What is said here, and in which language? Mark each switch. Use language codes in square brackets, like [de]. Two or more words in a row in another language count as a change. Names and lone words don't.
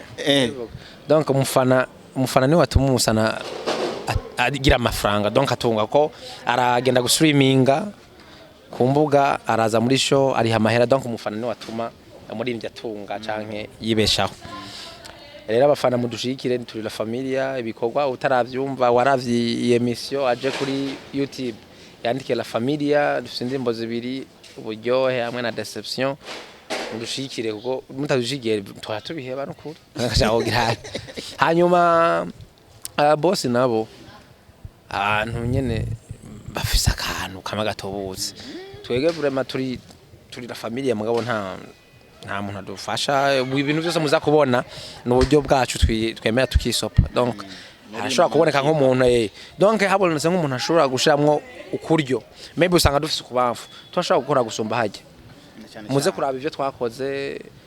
[rn] donc mufana ni watuma umusana agira amafaranga donc atunga ko aragenda gustreaminga kumbuga araza muri show ari hamahera donc umufana ni watuma muri atunga canke yibeshaho rero abafana mudushikire turi la familia ibikorwa utaravyumva waravyi emission aje kuri YouTube yandike la familia dufite indirimbo zibiri uburyohe hamwe na deception mudushikire kuko mutadushigiye twatubiheba no kuri ngashaho gira hanyuma boss nabo abantu nyene bafise akantu kama gatobutse twege vraiment turi la familia mugabo nta muntu adufasha ibintu byose muza kubona n'uburyo bwacu twemera tukisopa donc ashobora kuboneka nk'umuntu donc habonetse nk'umuntu ashobora gushiramwo ukuryo maybe usanga dufise kubamfu twashobora gukora gusumba hajye muze kuraba ivyo twakoze